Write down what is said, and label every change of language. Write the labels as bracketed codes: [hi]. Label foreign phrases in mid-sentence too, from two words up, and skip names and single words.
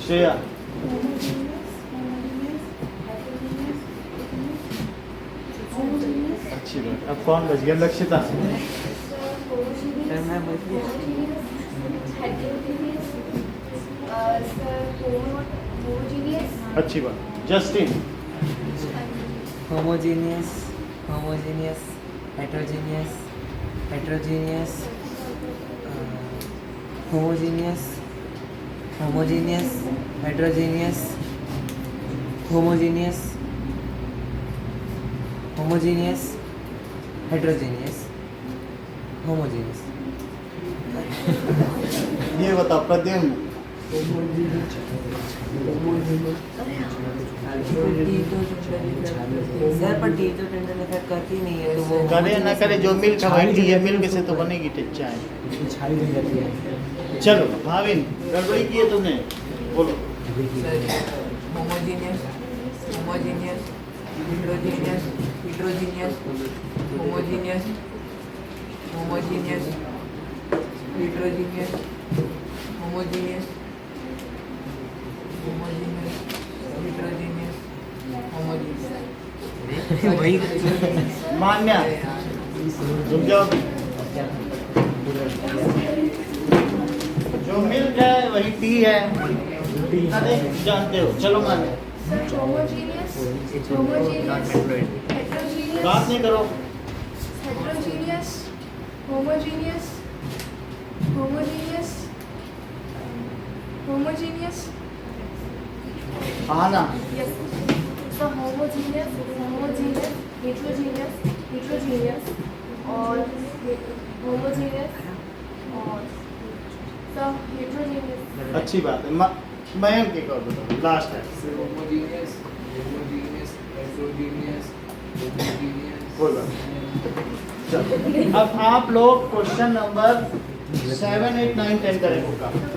[hi] श्रेया अच्छी बात। अब कौन बच गया? लक्षिता मैं बच गया। अच्छी बात। जस्टिन [en] homogeneous, homogeneous, heterogeneous, heterogeneous, homogeneous, homogeneous, heterogeneous, homogeneous, homogeneous, heterogeneous, homogeneous. [hi] ये बताओ प्रद्युम्न। सर पर टी तो [en] tender effect [hi] करती नहीं है तो वो करे ना करे जो मिल्क हमारी है, मिल्क से तो बनेगी चाय। छाई बन जाती है। चलो भाविन, गड़बड़ी की है तुमने, बोलो। [en] homogeneous, homogeneous, heterogeneous, heterogeneous, homogeneous, homogeneous, heterogeneous, homogeneous, homogeneous, heterogeneous, homogeneous. [hi] वही मान्या रुक जाओ। जो मिल्क है वही टी है। अरे जानते हो, चलो माने [en] Sir, homogeneous, homogeneous, heterogeneous, [hi] बात नहीं करो। [en] heterogeneous, homogeneous, homogeneous, homogeneous. [hi] हाँ ना, [en] Yes. So homogeneous, homogeneous, heterogeneous, heterogeneous, और homogeneous, और so heterogeneous. [hi] अच्छी बात है। मयंक एक और बताओ, लास्ट है। [en] homogeneous, homogeneous, heterogeneous, homogeneous. [hi] कोई बात नहीं। चलो, अब आप लोग [en] question number [hi] 7, 8, 9, 10 करें होगा।